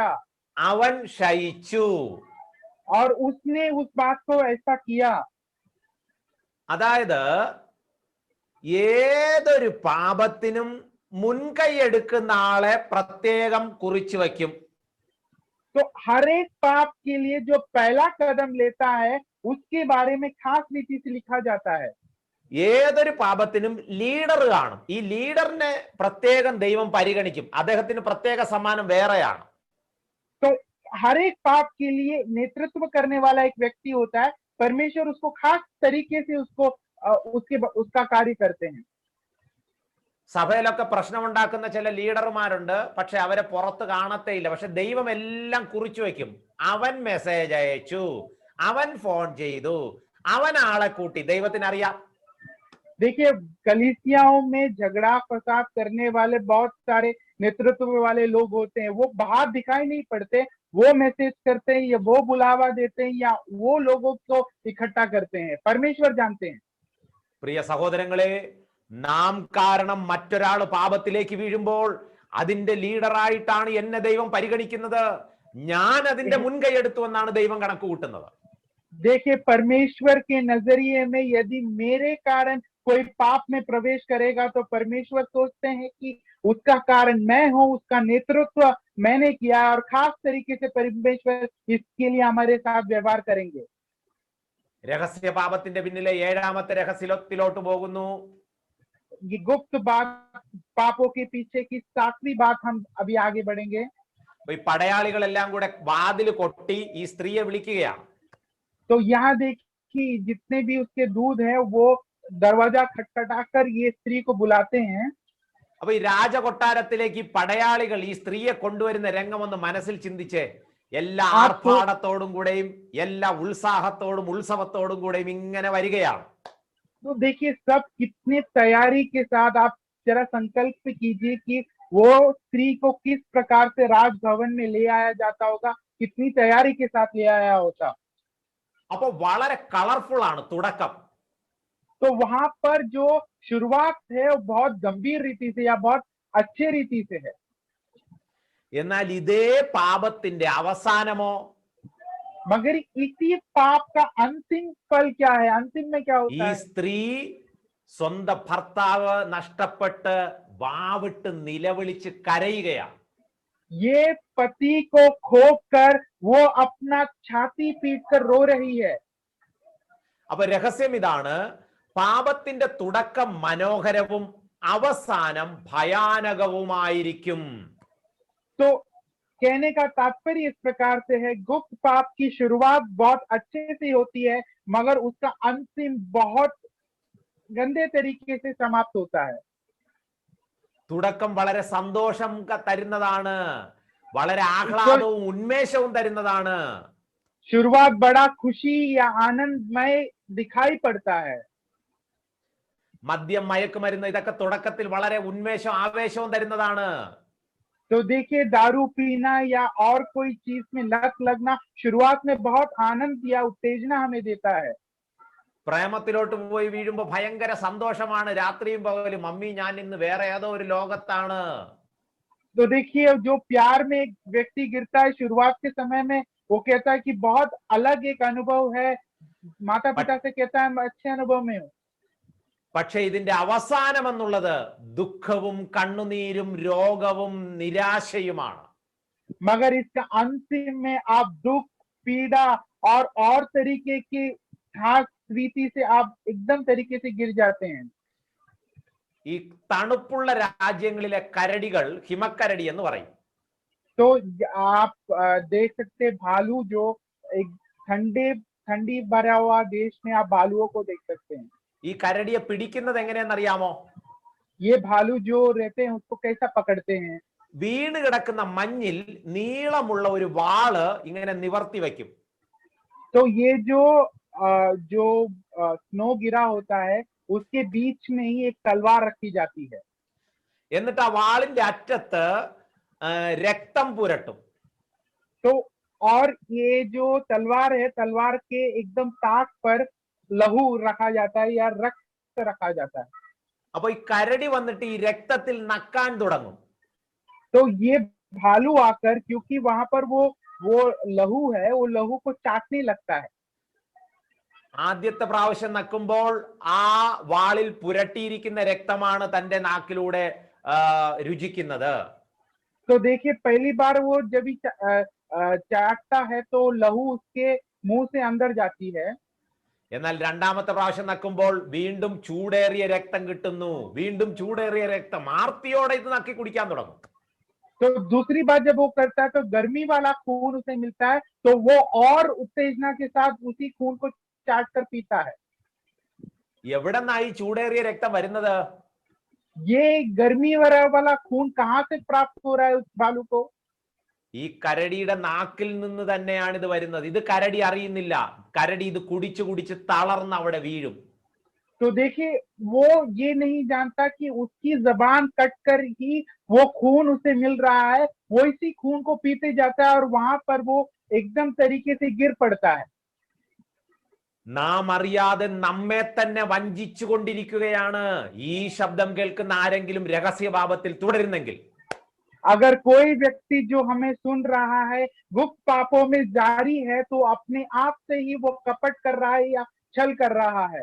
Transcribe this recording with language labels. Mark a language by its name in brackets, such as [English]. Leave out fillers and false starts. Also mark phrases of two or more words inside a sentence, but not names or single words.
[Malayalam] അവൻ ശയിച്ചു. [Hindi] और उसने उस बात को ऐसा किया. [Malayalam] അതായത് ഏതൊരു പാപത്തിനും മുൻകൈ എടുക്കുന്ന ആളെ പ്രത്യേകം കുറിച്ചു വയ്ക്കും. [Hindi] तो हर एक पाप के लिए जो पहला कदम लेता है उसके बारे में खास रीति से लिखा जाता है. [Malayalam] ഏതൊരു പാപത്തിനും ലീഡർ കാണും. ഈ ലീഡറിനെ പ്രത്യേകം ദൈവം പരിഗണിക്കും. അദ്ദേഹത്തിന് പ്രത്യേക സമ്മാനം വേറെയാണ്. [Hindi] तो हर एक पाप के लिए नेतृत्व करने वाला एक व्यक्ति होता है. परमेश्वर उसको खास तरीके से उसका कार्य करते हैं. [Malayalam] സഭയിലൊക്കെ പ്രശ്നമുണ്ടാക്കുന്ന ചില ലീഡർമാരുണ്ട്, പക്ഷെ അവരെ പുറത്ത് കാണത്തേയില്ല. പക്ഷെ ദൈവം എല്ലാം കുറിച്ചു വെക്കും. അവൻ മെസ്സേജ് അയച്ചു, അവൻ ഫോൺ ചെയ്തു, അവൻ ആളെ കൂട്ടി. ദൈവത്തിന് അറിയാം. [Hindi] देखिए कलीसियाओं में झगड़ा फसाद करने वाले बहुत सारे नेतृत्व वाले लोग होते हैं. वो बाहर दिखाई नहीं पड़ते. वो मैसेज करते हैं या वो बुलावा देते हैं या वो लोगों को इकट्ठा करते हैं. परमेश्वर जानते हैं. [Malayalam] പ്രിയ സഹോദരങ്ങളെ, നാം കാരണം മറ്റൊരാൾ പാപത്തിലേക്ക് വീഴുമ്പോൾ അതിന്റെ ലീഡറായിട്ടാണ് എന്നെ ദൈവം പരിഗണിക്കുന്നത്. ഞാൻ അതിന്റെ മുൻകൈ എടുത്തു എന്നാണ് ദൈവം കണക്ക് കൂട്ടുന്നത്. [Hindi] देखिए परमेश्वर के नजरिए में यदि मेरे कारण कोई पाप में प्रवेश करेगा तो परमेश्वर सोचते हैं कि उसका कारण मैं हूं, उसका नेतृत्व मैंने किया और खास तरीके से परमेश्वर इसके लिए हमारे साथ व्यवहार करेंगे. [Malayalam] രഹസ്യ പാപത്തിന്റെ പിന്നിലെ 7ാമത്തെ രഹസ്യത്തിലോട്ട് പോകുന്നു. [Hindi] ये गुप्त बात पापों के पीछे की 7वीं बात हम अभी आगे बढ़ेंगे. [Malayalam] ഈ പടയാളികളെല്ലാം കൂടെ വാതിൽ കൊട്ടി ഈ സ്ത്രീയെ വിളിക്കുകയാണ്. [Hindi] तो यहाँ देखिए जितने भी उसके दूध है वो दरवाजा खटखटाकर ये स्त्री को बुलाते हैं. [Malayalam] അപ്പൊ ഈ രാജകൊട്ടാരത്തിലേക്ക് പടയാളികൾ ഈ സ്ത്രീയെ കൊണ്ടുവരുന്ന രംഗം ഒന്ന് മനസ്സിൽ ചിന്തിച്ചേ. എല്ലാ [Hindi] आपको [Malayalam] ആർഭാടത്തോടും കൂടെയും എല്ലാ ഉത്സാഹത്തോടും ഉത്സവത്തോടും കൂടെയും ഇങ്ങനെ വരികയാണ്. [Hindi] तो देखिए सब कितने तैयारी के साथ, आप जरा संकल्प कीजिए कि वो स्त्री को किस प्रकार से राजभवन में ले आया जाता होगा, कितनी तैयारी के साथ ले आया होता. [Malayalam] അപ്പൊ വളരെ കളർഫുൾ ആണ് തുടക്കം. [Hindi] तो वहां पर जो शुरुआत है वो बहुत गंभीर रीति से या बहुत अच्छे रीति से है. [Malayalam] എന്നാൽ ഇതേ പാപത്തിന്റെ അവസാനമോ [Hindi] मगर इसी पाप का अंतिम फल क्या है, अंतिम में क्या [Malayalam] ഈ [Hindi] होता है? [Malayalam] സ്ത്രീ സ്വന്തം ഭർത്താവ് നഷ്ടപ്പെട്ട് വാവിട്ട് നിലവിളിച്ച് കരയുകയാണ്. [Hindi] ये पति को खोकर वो अपना छाती पीट कर रो रही है. [Malayalam] അപ്പൊ രഹസ്യം ഇതാണ്, പാപത്തിന്റെ തുടക്കം മനോഹരവും അവസാനം ഭയാനകവുമായിരിക്കും. [Hindi] तो कहने का तात्पर्य इस प्रकार से है, गुप्त पाप की शुरुआत बहुत अच्छे से होती है मगर उसका अंतिम बहुत गंदे तरीके से समाप्त होता है. [Malayalam] തുടക്കം വളരെ സന്തോഷം തരുന്നതാണ്, വളരെ ആഹ്ലാദവും ഉന്മേഷവും തരുന്നതാണ്. [Hindi] शुरुआत बड़ा खुशी या आनंदमय दिखाई पड़ता है. [Malayalam] മദ്യം, മയക്കുമരുന്ന് ഇതൊക്കെ തുടക്കത്തിൽ വളരെ ഉന്മേഷവും ആവേശവും തരുന്നതാണ്. [Hindi] तो देखिए दारू पीना या और कोई चीज में लत लगना शुरुआत में बहुत आनंद या उत्तेजना हमें देता है. [Malayalam] പ്രേമത്തിലോട്ട് പോയി വീഴുമ്പോ ഭയങ്കര സന്തോഷമാണ്, രാത്രിയും പകലും മമ്മി ഞാൻ ഇന്ന് വേറെ ഏതോ ഒരു ലോകത്താണ്. [Hindi] तो देखिए जो प्यार में एक व्यक्ति गिरता है शुरुआत के समय में, वो कहता है कि बहुत अलग एक अनुभव है, माता पिता से कहता है मैं अच्छे अनुभव में हूँ. [Malayalam] പക്ഷെ ഇതിന്റെ അവസാനം എന്നുള്ളത് ദുഃഖവും കണ്ണുനീരും രോഗവും നിരാശയുമാണ്. [Hindi] मगर इसका अंतिम में आप दुख, पीड़ा और तरीके की घास रीति से आप एकदम तरीके से गिर जाते हैं. [Malayalam] ഈ തണുപ്പുള്ള രാജ്യങ്ങളിലെ കരടികൾ ഹിമക്കരടി എന്ന് പറയും. [Hindi] तो आप देख सकते भालू, जो एक ठंडी भरा हुआ देश में आप भालुओं को देख सकते हैं. [Malayalam] ഈ കരടിയെ പിടിക്കുന്നത് എങ്ങനെയെന്നറിയാമോ? [Hindi] ये भालू जो रहते हैं उसको कैसा पकड़ते हैं? [Malayalam] വീണ് കിടക്കുന്ന മഞ്ഞിൽ നീളമുള്ള ഒരു വാള് ഇങ്ങനെ നിവർത്തി വെക്കും. [Hindi] तो ये जो स्नो गिरा होता है उसके बीच में ही एक तलवार रखी जाती है. [Malayalam] എന്നിട്ട് ആ വാളിന്റെ അറ്റത്ത് രക്തം പുരട്ടും. [Hindi] तो और ये जो तलवार है, तलवार के एकदम ताक पर लहू रखा जाता है या रक्त रखा जाता है. [Malayalam] അപ്പൊ ഈ കരടി വന്നിട്ട് ഈ രക്തത്തിൽ നക്കാൻ തുടങ്ങും. [Hindi] तो ये भालू आकर, क्योंकि वहां पर वो लहू है, वो लहू को चाटने लगता है. [Malayalam] ആദ്യത്തെ പ്രാവശ്യം നക്കുമ്പോൾ ആ വാളിൽ പുരട്ടിയിരിക്കുന്ന രക്തമാണ് തന്റെ നാക്കിലൂടെ രുചിക്കുന്നത്. [Hindi] तो देखिए पहली बार वो जब ही चाटता है तो लहू उसके मुंह से अंदर जाती है. [Malayalam] എന്നാൽ രണ്ടാമത്തെ പ്രാവശ്യം നക്കുമ്പോൾ വീണ്ടും ചൂടേറിയ രക്തം കിട്ടുന്നു, വീണ്ടും ചൂടേറിയ രക്തം. ആർത്തിയോടെ ഇത് നക്കി കുടിക്കാൻ തുടങ്ങും. [Hindi] तो दूसरी बार जब वो करता है तो गर्मी वाला खून उसे मिलता है, तो वो और उत्तेजना के साथ उसी खून को चाट कर पीता है. [Malayalam] എവിടെ നിന്നായി ചൂടേറിയ രക്തം വരുന്നത്? [Hindi] ये गर्मी वाला खून कहाँ से प्राप्त हो रहा है उस भालू को? [Malayalam] ഈ കരടിയുടെ നാക്കിൽ നിന്ന് തന്നെയാണ് ഇത് വരുന്നത്. ഇത് കരടി അറിയുന്നില്ല. കരടി ഇത് കുടിച്ചു കുടിച്ച് തളർന്ന് അവിടെ വീഴും. [Hindi] तो देखिए वो ये नहीं जानता कि उसकी जबान कट कर ही वो खून उसे मिल रहा है, वो इसी खून को पीते जाता है और वहां पर वो एकदम तरीके से गिर पड़ता है. [Malayalam] നാം അറിയാതെ നമ്മെ തന്നെ വഞ്ചിച്ചു കൊണ്ടിരിക്കുകയാണ്. ഈ ശബ്ദം കേൾക്കുന്ന ആരെങ്കിലും രഹസ്യപാപത്തിൽ തുടരുന്നെങ്കിൽ, [Hindi] अगर कोई व्यक्ति जो हमें सुन रहा है गुप्त पापों में जारी है, तो अपने आप से ही वो कपट कर रहा है या छल कर रहा है.